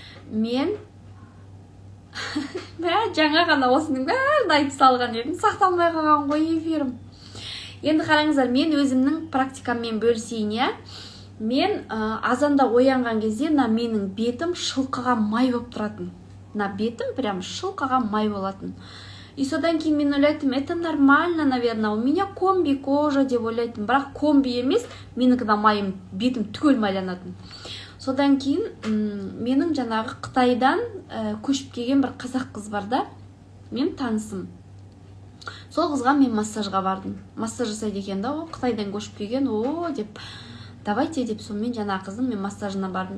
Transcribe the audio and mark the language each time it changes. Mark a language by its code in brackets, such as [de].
[kk] Мен жаңа ғана осының бәрін айтып салған едім, сақталмай қалған ғой эфирім. Енді қараңыздар, мен өзімнің практикаммен бөлісейін, я? Мен азанда оянған кезде менің бетім шылқыға май болып тұратын. Бетім прям шылқыға май болатын. [ru] И содан кейін мен ойлайтым, это нормально, наверное, у меня комби кожа деп ойлайтым. [kk] Бірақ комби емес, меніңкіда майым, бетім түгел майланатын. Содан кейін менің жаңағы Қытайдан көшіп келген бір қазақ қыз бар да, мен танысым. Сол қызға мен массажға бардым. Массаж жасайды екен да, Қытайдан көшіп келген, деп, давайте деп, сонымен жаңағы қыздың мен массажына бардым.